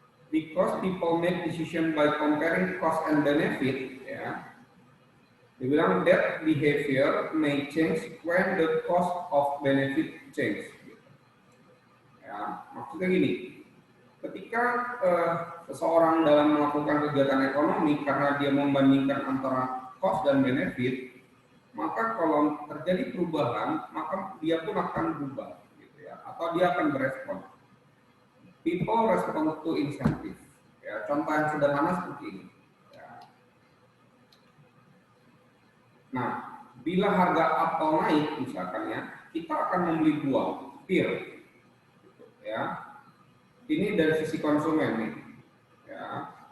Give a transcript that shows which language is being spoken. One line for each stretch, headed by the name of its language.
English: Because people make decision by comparing cost and benefit, ya. Dibilang that behavior may change when the cost of benefit change.
Indonesian: Ya, maksudnya gini. Ketika seseorang dalam melakukan kegiatan ekonomi karena dia membandingkan antara cost dan benefit, maka kalau terjadi perubahan, maka dia pun akan berubah, gitu ya, atau dia akan berespon.
English: People respond to incentive.
Indonesian: Ya, contoh yang sederhana seperti ini. Ya. Nah, bila harga apel naik, misalkan ya, kita akan membeli buah, pir, gitu, ya. Ini dari sisi konsumen nih, ya.